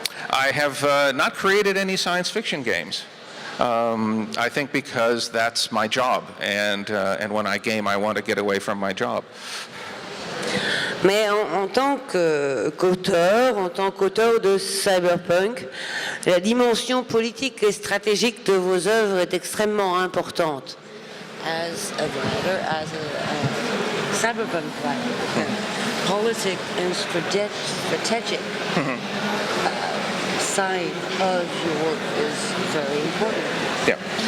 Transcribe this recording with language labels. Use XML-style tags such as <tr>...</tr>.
<en>I have not created any science fiction games. I think because that's my job, and when I game, I want to get away from my job.</en> <fr>Mais en tant qu'auteur de Cyberpunk, la dimension politique et stratégique de vos œuvres est extrêmement importante.</fr> <en>As a writer, as a Cyberpunk writer, politic and strategic side of your work is very important. Yeah.</en>